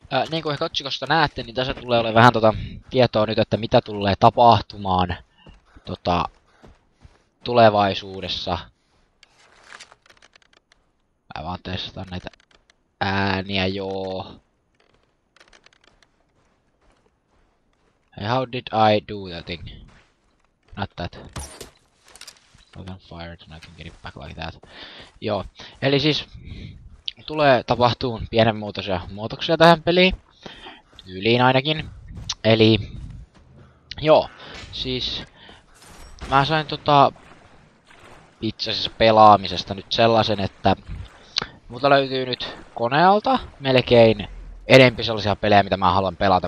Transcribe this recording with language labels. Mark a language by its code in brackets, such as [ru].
[fi] Niin kuin ehkä otsikosta näette, niin tässä tulee olemaan vähän tietoa nyt, että mitä tulee tapahtumaan tulevaisuudessa. Mä vaan testaan näitä ääniä, joo. [en] Hey, how did I do that thing? Not that. Open fire, and I can get it back like that. [fi] Joo, eli siis tulee tapahtuun pienenmuotoisia muutoksia tähän peliin. Tyyliin ainakin. Eli joo, siis mä sain itse asiassa pelaamisesta nyt sellaisen, että multa löytyy nyt koneelta melkein enempi sellaisia pelejä, mitä mä haluan pelata.